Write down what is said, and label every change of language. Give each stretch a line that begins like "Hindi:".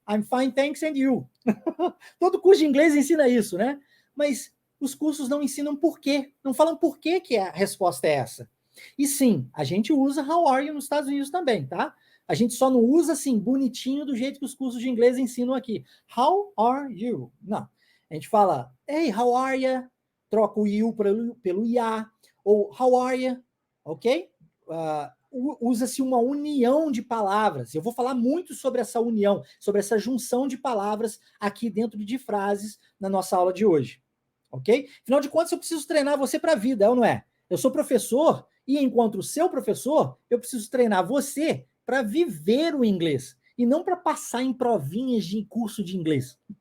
English: I'm fine, thanks, and you.
Portuguese: Todo curso de inglês ensina isso, né? Mas os cursos não ensinam por quê. Não falam por quê que a resposta é essa. E sim, a gente usa
English: how are you
Portuguese: nos Estados Unidos também, tá? A gente só não usa assim, bonitinho, do jeito que os cursos de inglês ensinam aqui.
English: How are you?
Portuguese: Não. A gente fala,
English: hey, how are you?
Portuguese: Troca o you pelo ya. Ou
English: how are you?
Portuguese: Ok? Usa-se uma união de palavras. Eu vou falar muito sobre essa união, sobre essa junção de palavras aqui dentro de frases na nossa aula de hoje. Ok? Afinal de contas, eu preciso treinar você para a vida, é ou não é? Eu sou professor e, enquanto seu professor, eu preciso treinar você para viver o inglês e não para passar em provinhas de curso de inglês.